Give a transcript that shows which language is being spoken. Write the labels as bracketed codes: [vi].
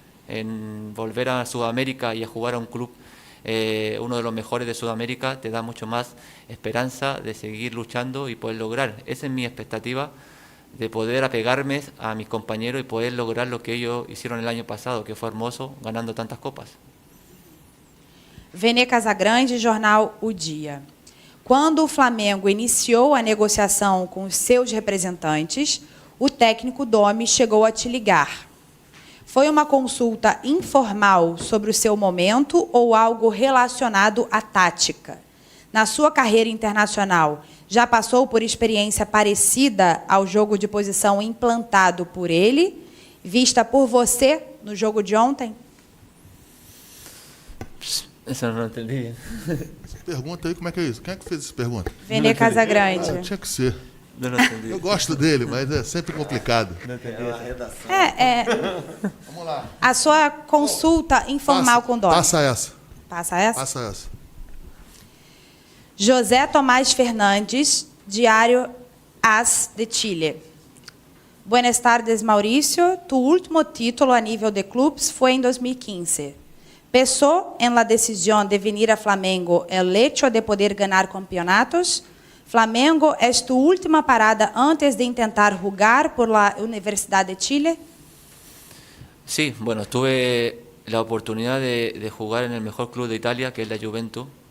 [es] En volver a Sudamérica y a jugar a un club, uno de los mejores de Sudamérica, te da mucho más esperanza de seguir luchando y poder lograr. Esa es mi expectativa, de poder apegarme a mis compañeros y poder lograr lo que ellos hicieron el año pasado, que fue hermoso, ganando tantas copas. [pt] Vene Casagrande, jornal O Dia. Quando o Flamengo iniciou a negociação com os seus representantes, o técnico Domi chegou a te ligar. Foi uma consulta informal sobre o seu momento ou algo relacionado à tática? Na sua carreira internacional, já passou por experiência parecida ao jogo de posição implantado por ele, vista por você no jogo de ontem? [es] Eso no lo entendí. [pt] Essa pergunta aí, como é que é isso? Quem é que fez essa pergunta? Vene Casagrande. Tinha que ser. [es] No lo entendí. [pt] Eu gosto dele, mas é sempre complicado. Vamos lá. A sua consulta informal com o Domi. Passa essa. Passa essa? Passa essa. José Tomás Fernandes, Diário AS de Chile. [es] Buenas tardes, Mauricio. Tu último título a nível de clubes foi em 2015. Pensó en la decisión de venir a Flamengo el hecho de poder ganar campeonatos? Flamengo es tu última parada antes de intentar jugar por la Universidad de Chile? Sí, bueno, tuve la oportunidad de jugar en el mejor club de Italia, que es la Juventus.